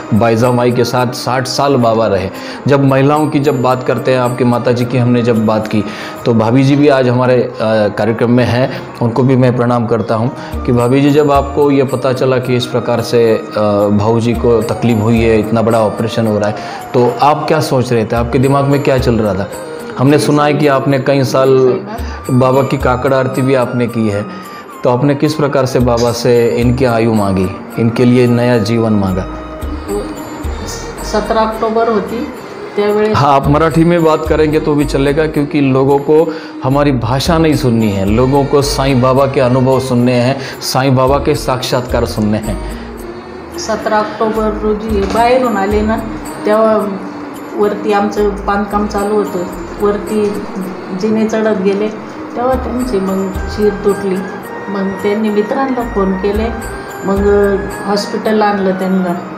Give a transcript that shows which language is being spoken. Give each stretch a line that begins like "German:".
Hindi: बाईजा माई के साथ 60 साल बाबा रहे। जब महिलाओं की जब बात करते हैं, आपकी माताजी की हमने जब बात की, तो भाभी जी भी आज हमारे कार्यक्रम में हैं, उनको भी मैं प्रणाम करता हूं कि भाभी जी, जब आपको ये पता चला कि इस प्रकार से भाऊ जी को तकलीफ हुई है, इतना बड़ा ऑपरेशन हो रहा है, तो आप क्या सोच रहे थे? आपके दिमाग में क्या चल रहा था? हमने सुना है कि आपने कई साल बाबा की काकड़ आरती भी आपने की है, तो आपने किस प्रकार से बाबा से इनकी आयु मांगी, इनके लिए नया जीवन मांगा?
Marathi: 17 अक्टोबर होती त्यावेळेस।
Hindi: हाँ, आप मराठी में बात करेंगे तो भी चलेगा, क्योंकि लोगों को हमारी भाषा नहीं सुननी है, लोगों को साईं बाबा के अनुभव सुनने हैं, साईं बाबा के साक्षात्कार सुनने हैं।
Marathi: 17 ऑक्टोबर रोजी बाहेरून आले ना, तेव्हा वरती आमचं बांधकाम चालू होतं, वरती जिने चढत गेले तेव्हा त्यांची मग शीर तुटली। मग त्यांनी मित्रांना फोन केले, मग हॉस्पिटलला आणलं त्यांना।